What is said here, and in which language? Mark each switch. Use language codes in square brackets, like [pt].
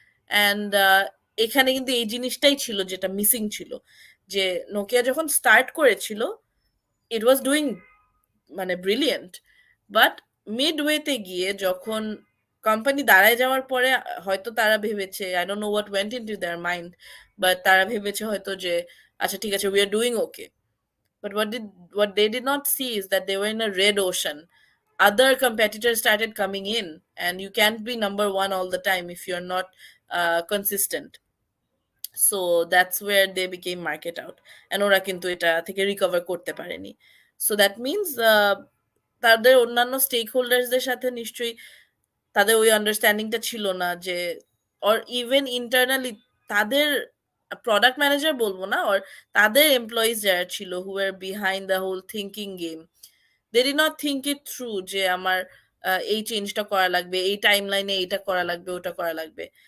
[bn] And এখানে কিন্তু এই জিনিসটাই ছিল যেটা মিসিং ছিল, যে নোকিয়া যখন স্টার্ট করেছিল [en] it was doing [bn] মানে ব্রিলিয়েন্ট, বাট মিডওয়েতে গিয়ে যখন কোম্পানি দাঁড়ায় যাওয়ার পরে হয়তো তারা ভেবেছে, [en] I don't know what went into their mind, [bn] but তারা ভেবেছে হয়তো যে আচ্ছা ঠিক আছে, [en] We are doing okay. But what they did not see is that they were in a red ocean. Other competitors started coming in, and you can't be number one all the time if you're not consistent. So that's where they became market out, and [bn] ওরা কিন্তু এটা থেকে recover করতে পারেনি। So that means তাদের অন্যান্য stake হোল্ডার্সদের সাথে নিশ্চয়ই তাদের ওই আন্ডারস্ট্যান্ডিংটা ছিল না, যে অর ইভেন ইন্টারনালি তাদের প্রোডাক্ট ম্যানেজার বলবো না, অর তাদের এমপ্লয়িজ যারা ছিল [en] who are behind the whole thinking game, they did not think it through [bn] যে আমার এই চেঞ্জটা করা লাগবে, এই টাইম লাইনে এইটা করা লাগবে, ওটা করা লাগবে।